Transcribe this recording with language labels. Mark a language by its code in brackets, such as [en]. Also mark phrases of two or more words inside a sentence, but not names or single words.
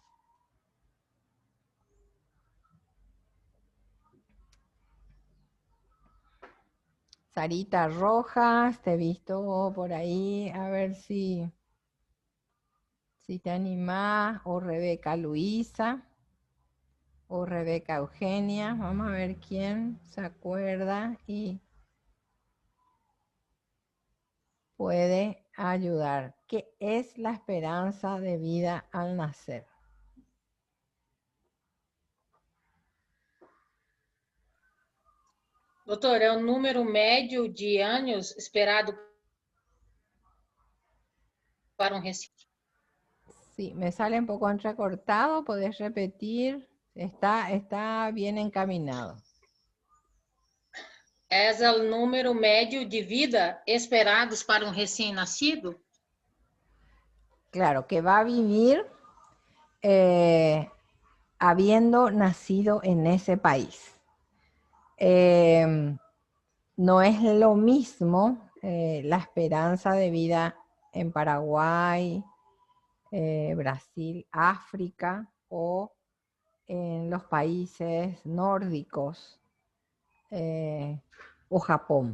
[es] Sarita Rojas, te he visto por ahí, a ver si te animás, o Rebeca Luisa, o Rebeca Eugenia, vamos a ver quién se acuerda y puede ayudar. ¿Qué es la esperanza de vida al nacer? [pt] Doutor, é o número médio de anos esperado para um recém. [es] Sí, me sale un poco entrecortado, ¿podés repetir? Está bien encaminado. [pt] É o número médio de vida esperados para um recém-nascido? [es] Claro, que va a vivir habiendo nacido en ese país. No es lo mismo la esperanza de vida en Paraguay, Brasil, África o en los países nórdicos o Japón.